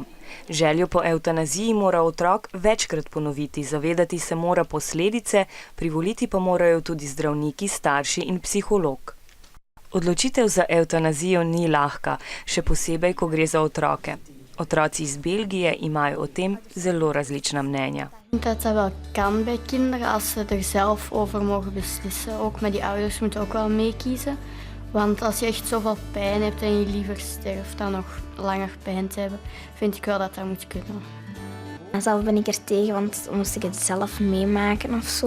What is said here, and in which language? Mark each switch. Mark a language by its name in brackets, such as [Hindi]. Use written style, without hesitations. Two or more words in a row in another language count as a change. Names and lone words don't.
[Slovenian] Željo po evtanaziji mora otrok večkrat ponoviti, zavedati se mora posledice, privoliti pa morajo tudi zdravniki, starši in psiholog. Odločitev za evtanazijo ni lahka, še posebej, ko gre za otroke. Otroci iz Belgije imajo o tem zelo različna mnenja. [Dutch] Dat wel kan bij kinderen als ze er zelf over mogen beslissen. Ook met die ouders moeten ook wel meekiezen. Want als je echt zoveel pijn hebt en je liever sterft dan nog langer pijn te hebben, vind ik wel dat dat moet kunnen. Zelf ben ik er tegen, want moest ik het zelf meemaken of zo.